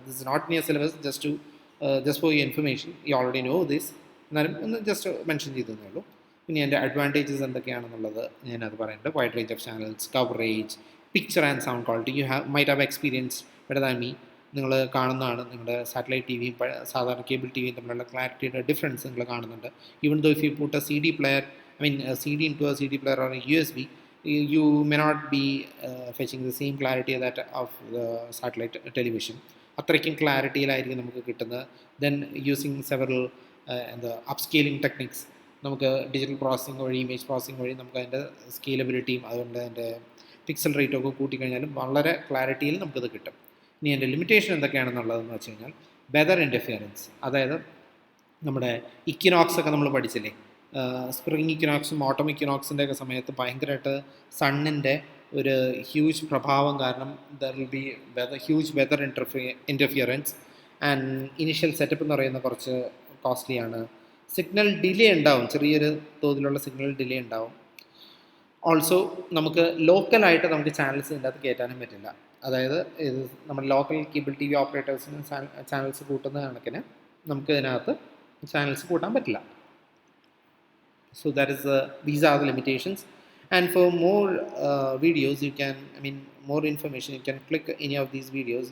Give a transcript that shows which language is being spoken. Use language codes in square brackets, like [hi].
[en] this is not near syllabus, just for your information, you already know this, [ml] എന്നാലും ഒന്ന് just mention ചെയ്തതേ ഉള്ളൂ. പിന്നെ അതിൻ്റെ അഡ്വാൻറ്റേജസ് എന്തൊക്കെയാണെന്നുള്ളത് ഞാനത് പറയുന്നുണ്ട്. [en] Wide range of channels, coverage, picture and sound quality. You might have experience better than me. [ml] നിങ്ങൾ കാണുന്നതാണ്, നിങ്ങളുടെ സാറ്റലൈറ്റ് TVയും സാധാരണ കേബിൾ TVയും തമ്മിലുള്ള ക്ലാരിറ്റിയുടെ ഡിഫറൻസ് നിങ്ങൾ കാണുന്നുണ്ട്. [en] Even though if you put a CD player, CD into a CD player or a USB, you may not be fetching the same clarity that of the satellite television. [ml] അത്രയ്ക്കും ക്ലാരിറ്റിയിലായിരിക്കും നമുക്ക് കിട്ടുന്നത്. [en] then using several upscaling techniques, [ml] നമുക്ക് digital processing വഴി, image processing വഴി നമുക്ക് അതിൻ്റെ സ്കെയിലബിലിറ്റിയും അതുകൊണ്ട് അതിൻ്റെ പിക്സൽ റേറ്റൊക്കെ കൂട്ടിക്കഴിഞ്ഞാലും വളരെ ക്ലാരിറ്റിയിൽ നമുക്കത് കിട്ടും. ഇനി അതിൻ്റെ ലിമിറ്റേഷൻ എന്തൊക്കെയാണെന്നുള്ളതെന്ന് വെച്ച് കഴിഞ്ഞാൽ വെതർ ഇൻ്റർഫിയറൻസ്, അതായത് നമ്മുടെ ഇക്വിനോക്സ് ഒക്കെ നമ്മൾ പഠിച്ചില്ലേ, സ്പ്രിംഗ് ഇക്വിനോക്സും ഓട്ടം ഇക്വിനോക്സിൻ്റെ ഒക്കെ സമയത്ത് ഭയങ്കരമായിട്ട് സണ്ണിൻ്റെ ഒരു ഹ്യൂജ് പ്രഭാവം കാരണം [en] There will be huge weather interference. [ml] And initial setup എന്ന് പറയുന്നത് കുറച്ച് കോസ്റ്റ്ലിയാണ്. സിഗ്നൽ ഡിലേ ഉണ്ടാവും, ചെറിയൊരു തോതിലുള്ള സിഗ്നൽ ഡിലേ ഉണ്ടാവും. ഓൾസോ നമുക്ക് ലോക്കലായിട്ട് നമുക്ക് ചാനൽസ് ഇതിൻ്റെ അകത്ത് കയറ്റാനും പറ്റില്ല. അതായത് ഇത് നമ്മുടെ ലോക്കൽ കേബിൾ TV ഓപ്പറേറ്റേഴ്സിന് ചാനൽസ് കൂട്ടുന്ന കണക്കിന് നമുക്ക് ഇതിനകത്ത് ചാനൽസ് കൂട്ടാൻ പറ്റില്ല. [en] So that is these are the limitations. And for more videos, you can, more information, you can click any of these videos.